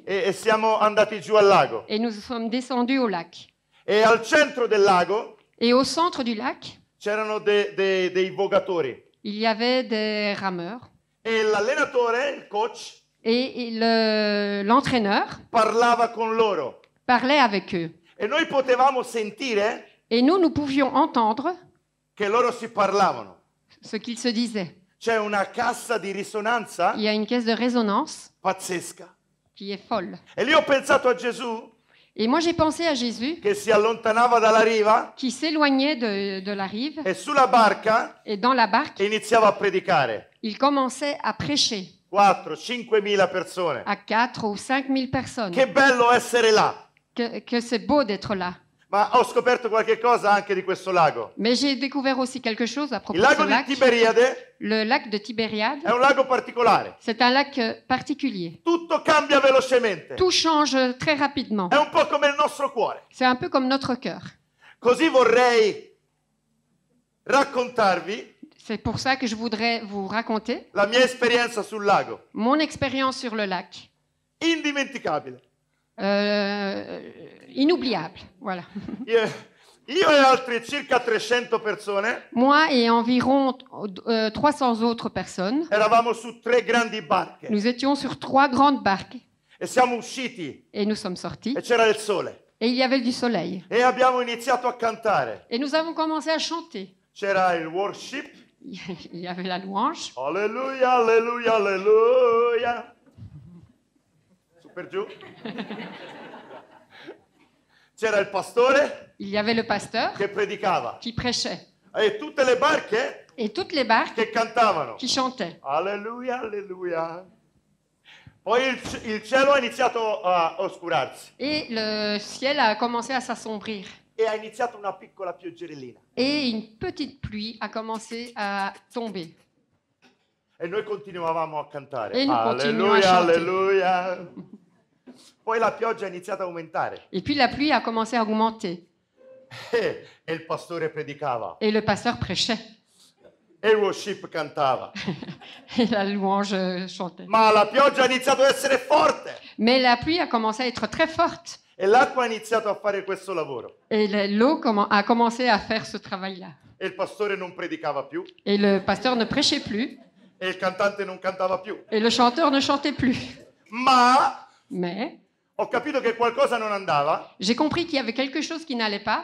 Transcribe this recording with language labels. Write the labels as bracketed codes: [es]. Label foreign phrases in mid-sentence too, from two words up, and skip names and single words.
[it] e siamo andati giù al lago. [fr] et nous sommes descendus au lac. [it] E al centro del lago [fr] Et au centre du lac, [it] c'erano dei vogatori. [fr] il y avait des rameurs. [it] E l'allenatore, il coach, [fr] Et l'entraîneur [it] parlava con loro. [fr] parlait avec eux. [it] E noi potevamo sentire [fr] Et nous pouvions entendre [it] che loro si parlavano. [fr] ce qu'ils se disaient. [it] C'è una cassa di risonanza [fr] Il y a une caisse de résonance [it] pazzesca. [fr] qui est folle. [it] E lì ho pensato a Gesù [fr] Et moi, j'ai pensé à Jésus [it] che si allontanava dalla riva [fr] qui s'éloignait de la rive [it] e sulla barca [fr] et dans la barque, [it] iniziava a predicare. [fr] il commençait à prêcher [it] 4-5 mila persone. [fr] à 4 ou 5 000 personnes. [it] Che bello essere là! [fr] Que c'est beau d'être là. [it] Ma ho scoperto qualche cosa anche di questo lago. [fr] Mais j'ai découvert aussi quelque chose à propos [it] Il [fr] de [it] lago [fr] ce [it] di [fr] lac. [it] Tiberiade [fr] Le lac de Tibériade, [it] è un lago particolare. [fr] c'est un lac particulier. [it] Tutto cambia velocemente. [fr] Tout change très rapidement. [it] È un po' come il nostro cuore. [fr] C'est un peu comme notre cœur. [it] Così vorrei raccontarvi [fr] C'est pour ça que je voudrais vous raconter [it] la mia esperienza sul lago. [fr] mon expérience sur le lac. [it] Indimenticabile. [fr] Inoubliable, voilà. [it] Io e altre circa 300 persone [fr] Moi et environ 300 autres personnes, [it] eravamo su 3 grandi barche [fr] nous étions sur 3 grandes barques [it] e siamo usciti [fr] et nous sommes sortis [it] e c'era il sole [fr] et il y avait du soleil. [it] e abbiamo iniziato a cantare. [fr] Et nous avons commencé à chanter. [it] C'era il worship. [fr] Il y avait la louange. [it] Alleluia, alleluia, alleluia. Su per giù. C'era il pastore [fr] Il y avait le pasteur [it] che predicava [fr] qui prêchait. [it] e tutte le barche [fr] Et toutes les barques [it] che cantavano. [fr] qui chantaient. [it] Alleluia, alleluia. Poi il cielo ha iniziato a oscurarsi [fr] Et le ciel a commencé à s'assombrir. [it] e ha iniziato una piccola pioggerellina. [fr] Et une petite pluie a commencé à tomber. [it] E noi continuavamo a cantare. E noi continuiamo a Alleluia, [fr] chanter. [it] alleluia. Poi la pioggia ha iniziato a aumentare [fr] Et puis la pluie a commencé à augmenter. [it] e il pastore predicava [fr] Et le pasteur prêchait. [it] e il worship cantava. [fr] Et la louange chantait. [it] Ma la pioggia ha iniziato ad essere forte [fr] Mais la pluie a commencé à être très forte. [it] E l'acqua ha iniziato a fare questo lavoro. [fr] Et l'eau a commencé à faire ce travail-là. [it] E il pastore non predicava più. [fr] Et le pasteur ne prêchait plus. [it] E il cantante non cantava più. [fr] Et le chanteur ne chantait plus. [it] Ma [fr] Mais [it] ho capito che qualcosa non andava [fr] j'ai compris qu'il y avait quelque chose qui n'allait pas